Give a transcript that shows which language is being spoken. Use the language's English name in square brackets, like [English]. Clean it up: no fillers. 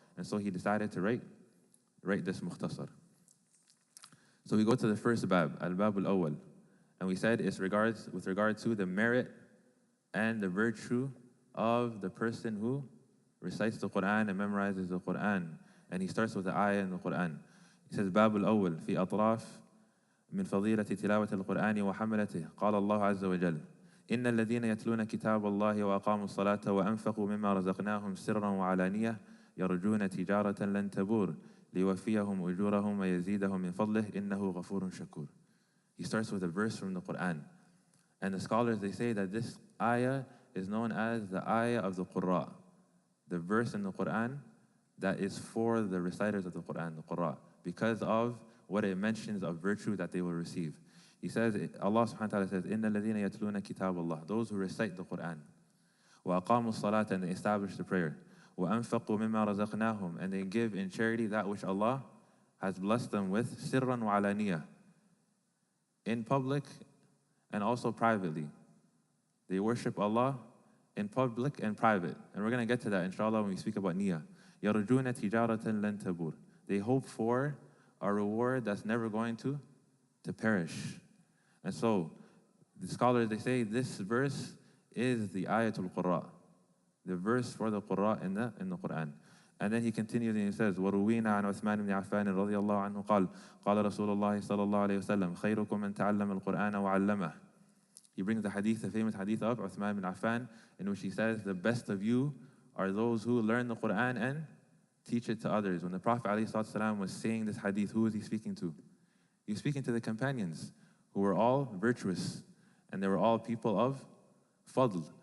[English] And so he decided to write this mukhtasar. So we go to the first bab, al-bab al-awwal, and we said it's with regard to the merit and the virtue of the person who recites the Quran and memorizes the Quran. And he starts with the ayah in the Quran. He says, [Arabic] باب الأول في أطراف من فضيلة تلاوة القرآن وحملته قال الله عز وجل إن الذين يتلون كتاب الله وأقاموا الصلاة وأنفقوا مما رزقناهم سرا وعلانية يرجون تجارة لن تبور ليوفيهم أجورهم ويزيدهم من فضله إنه غفور شكور. [English] He starts with a verse from the Quran. And the scholars, they say that this ayah is known as the ayah of the Qurra, the verse in the Quran that is for the reciters of the Quran, the Qurra, because of what it mentions of virtue that they will receive. He says, Allah subhanahu wa ta'ala says, [Arabic] إِنَّ الَّذِينَ يَتْلُونَ كِتَابَ اللَّهِ, [English] those who recite the Quran, [Arabic] وَأَقَامُوا الصَّلَاةَ, [English] and they establish the prayer, [Arabic] وَأَنفَقُوا مِمَّا رَزَقْنَاهُم, [English] and they give in charity that which Allah has blessed them with, [Arabic] سِرًّا وَعَلَانِيَةً, [English] in public and also privately. They worship Allah in public and private. And we're going to get to that, inshallah, when we speak about niyyah. [Arabic] يَرْجُونَ تِجَارَةً لَن تَبُورَ. [English] They hope for a reward that's never going to perish. And so, the scholars, they say this verse is the ayatul Qurra, the verse for the Qurra in the Quran. And then he continues and he says, [Arabic] وَرُوِينَا عَنْ عُثْمَانِ بْنِ عَفَّانٍ رَضِيَ اللَّهُ عَنْهُ قال قال رسول الله صلى الله عليه وسلم خيركم من تعلم القرآن وعلمه. [English] He brings the hadith, the famous hadith of Uthman bin Affan, in which he says, the best of you are those who learn the Quran and teach it to others. When the Prophet ﷺ was saying this hadith, who was he speaking to? He was speaking to the companions, who were all virtuous, and they were all people of fadl.